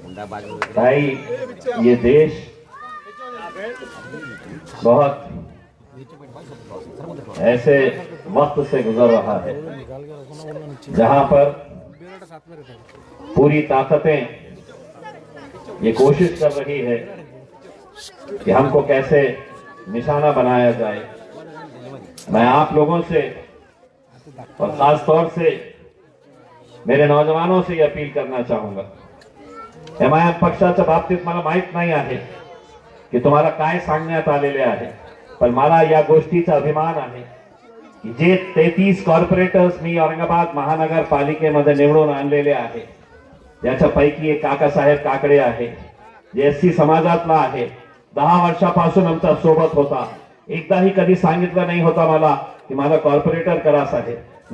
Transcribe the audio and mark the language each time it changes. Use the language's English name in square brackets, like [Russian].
[Hindi] भाई ये देश बहुत ऐसे वक्त से गुजर रहा है जहां पर पूरी ताकतें ये कोशिश कर रही है कि हमको कैसे निशाना बनाया जाए। मैं आप लोगों से और खास तौर से मेरे नौजवानों से ये अपील करना चाहूंगा। [Marathi] एमआयएम पक्षाच्या बाबतीत मला माहित नाही आहे की तुम्हाला काय सांगण्यात आलेले आहे, पण मला या गोष्टीचा अभिमान आहे की जे 33 कॉर्पोरेटर्स मी औरंगाबाद महानगरपालिकेमध्ये निवडून आणलेले आहे, त्याच्यापैकी एक काकासाहेब काकडे आहे, जे एससी समाजातला आहे, 10 वर्षापासून आमच्या सोबत होता, एकदाही कधी सांगितलं नाही होता मला की मला कॉर्पोरेटर करा साहेब।